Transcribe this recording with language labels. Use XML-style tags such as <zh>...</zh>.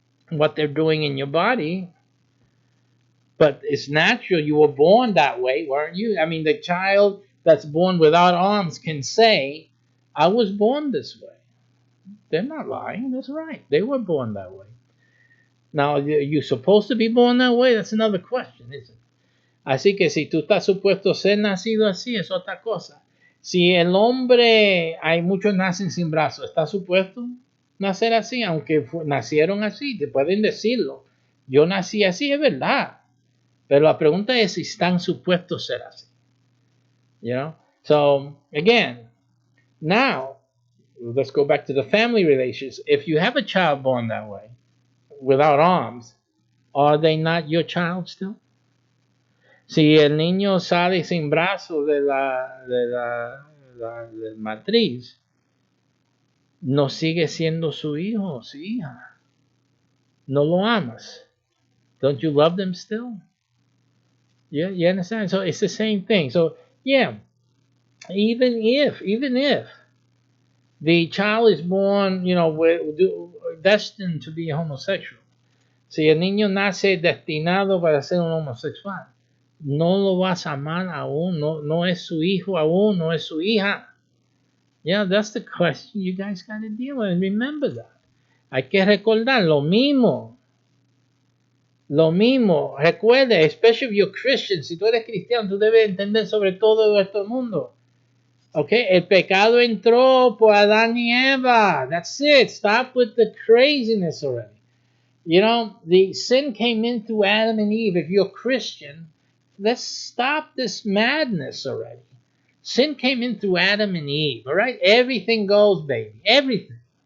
<en>What they're doing in your body, but it's natural. You were born that way, weren't you? I mean, the child that's born without arms can say, I was born this way. They're not lying. That's right. They were born that way. Now, you're supposed to be born that way? That's another question, isn't it?</en> <es>Así que si tú estás supuesto ser nacido así, es otra cosa. Si el hombre, hay muchos nacen sin brazos, ¿está supuesto nacer así? Aunque nacieron así, te pueden decirlo. Yo nací así, es verdad. Pero la pregunta es si están supuestos ser así.</es> <en>So, again, now, let's go back to the family relations. If you have a child born that way, without arms, are they not your child still?</en> <es>Si el niño sale sin brazos de la matriz, no sigue siendo su hijo o su hija. No lo amas.</es> <en>Don't you love them still? Yeah, you understand? So it's the same thing. So yeah, even if the child is born, destined to be a homosexual. Si el niño nace destinado para ser un homosexual, no lo vas a amar aún, no es su hijo aún, no es su hija. Yeah, that's the question you guys got to deal with. Remember that.</en> <es>Hay que recordar lo mismo. Lo mismo. Recuerda,</es> <en>especially if you're Christian,</en> <es>si tú eres cristiano, tú debes entender sobre todo este mundo. Okay, el pecado entró por Adán y Eva.</es> <en>That's it. Stop with the craziness already. The sin came in through Adam and Eve. If you're a Christian, let's stop this madness already. Sin came in through Adam and Eve, all right? Everything goes, baby. Everything.</en>